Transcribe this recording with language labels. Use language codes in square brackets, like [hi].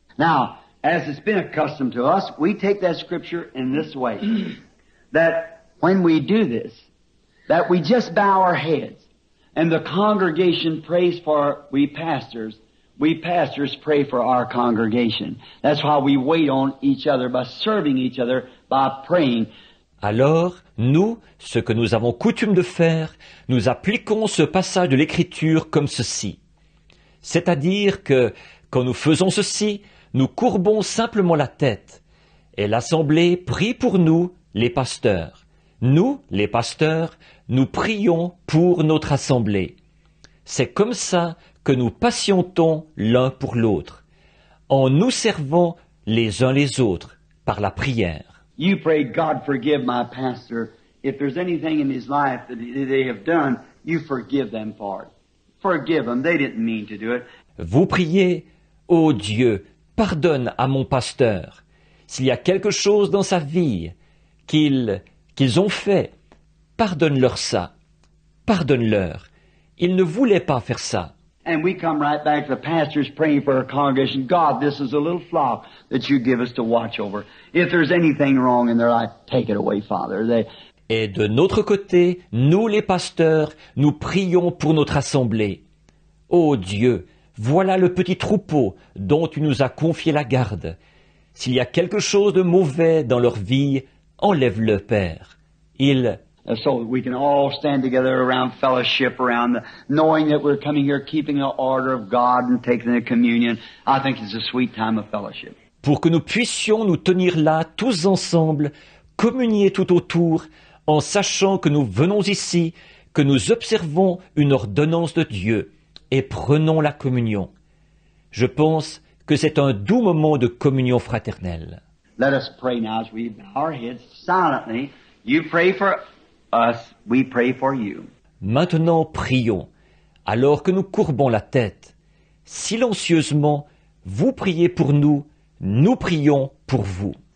[en] Now, as it's been accustomed to us, we take that scripture in this way. That when we do this, that we just bow our heads and the congregation prays for we pastors pray for our congregation. That's why we wait on each other by serving each other, by praying. [fr] Alors, nous, ce que nous avons coutume de faire, nous appliquons ce passage de l'Écriture comme ceci. C'est-à-dire que, quand nous faisons ceci, nous courbons simplement la tête, et l'Assemblée prie pour nous, les pasteurs. Nous, les pasteurs, nous prions pour notre Assemblée. C'est comme ça que nous patientons l'un pour l'autre, en nous servant les uns les autres par la prière. [en] You pray, God forgive my pastor. If there's anything in his life that they have done, you forgive them for it. Forgive them. They didn't mean to do it. [fr] Vous priez, ô Dieu, pardonne à mon pasteur. S'il y a quelque chose dans sa vie qu'ils ont fait, pardonne-leur ça. Pardonne-leur. Ils ne voulaient pas faire ça. [en] And we come right back to the pastors praying for our congregation. God, this is a little flock that you give us to watch over. If there's anything wrong in their life, take it away, Father. [fr] Et de notre côté, nous les pasteurs, nous prions pour notre assemblée. Ô Dieu, voilà le petit troupeau dont tu nous as confié la garde. S'il y a quelque chose de mauvais dans leur vie, enlève-le, Père. [en] So we can all stand together around fellowship, knowing that we're coming here keeping the order of God and taking the communion. I think it's a sweet time of fellowship. [fr] Pour que nous puissions nous tenir là, tous ensemble, communier tout autour, en sachant que nous venons ici, que nous observons une ordonnance de Dieu et prenons la communion. Je pense que c'est un doux moment de communion fraternelle. [en] Let us pray now as we bow our heads silently. You pray for us, we pray for you. [fr] Maintenant prions, alors que nous courbons la tête. Silencieusement, vous priez pour nous, nous prions pour vous.